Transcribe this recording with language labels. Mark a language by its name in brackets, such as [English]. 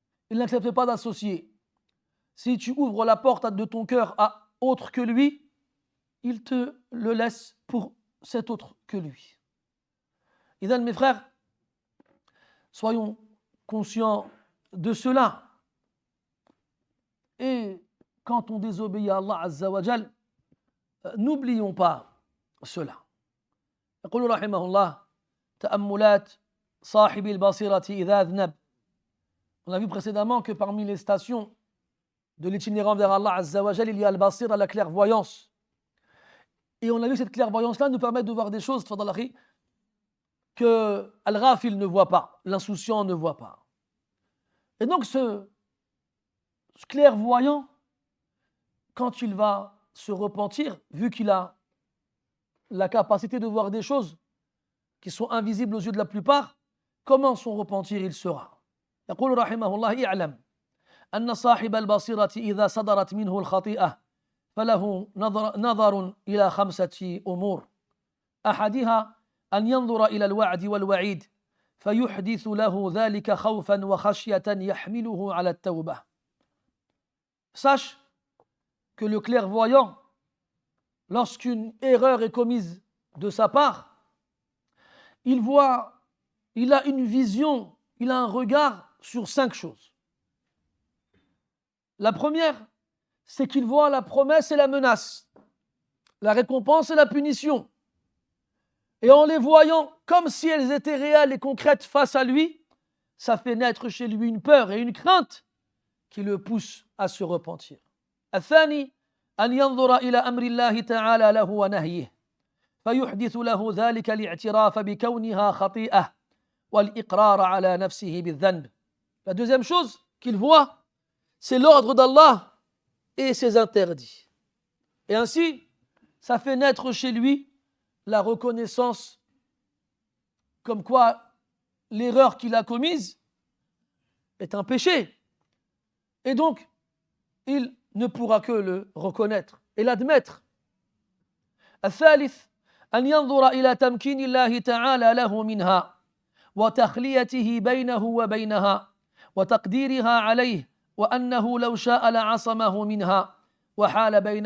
[French] Il n'accepte pas d'associer. Si tu ouvres la porte de ton cœur à autre que lui, il te le laisse pour cet autre que lui. Et donc, mes frères, soyons conscients de cela. Et quand on désobéit à Allah Azza wa Jal, n'oublions pas cela. [Arabic] يقول رحمه الله تأملات صاحب البصيرة إذا أذنب. [French] On a vu précédemment que parmi les stations de l'itinérant vers Allah Azza wa Jal, il y a al-basira, la clairvoyance. Et on a vu que cette clairvoyance-là nous permet de voir des choses, tfadal, que al-ghafil ne voit pas, l'insouciant ne voit pas. Et donc ce clairvoyant, quand il va se repentir, vu qu'il a la capacité de voir des choses qui sont invisibles aux yeux de la plupart, comment son repentir il sera? [Arabic] يقول رحمه الله اعلم أن صاحب البصيرة إذا صدرت منه الخطيئة فله نظر إلى 5 أمور. أحدها أن ينظر إلى الوعد والوعيد فيحدث له ذلك خوفا وخشية يحمله على التوبة. [French] Sache que le clairvoyant, lorsqu'une erreur est commise de sa part, il a une vision, il a un regard sur 5 choses. La première, c'est qu'il voit la promesse et la menace, la récompense et la punition. Et en les voyant comme si elles étaient réelles et concrètes face à lui, ça fait naître chez lui une peur et une crainte qui le poussent à se repentir. [Arabic] الثاني أن ينظر إلى أمر الله تعالى له ونهيه فيحدث له ذلك الاعتراف بكونها خطيئة والإقرار على نفسه بالذنب. [French] La deuxième chose qu'il voit, c'est l'ordre d'Allah et ses interdits. Et ainsi, ça fait naître chez lui la reconnaissance comme quoi l'erreur qu'il a commise est un péché. Et donc, il ne pourra que le reconnaître et l'admettre. [Arabic] الثالث أن ينظر إلى تمكين الله تعالى له منها وتخليته بينه وبينها وتقديرها عليه وأنه لو شاء لعصمه منها وحال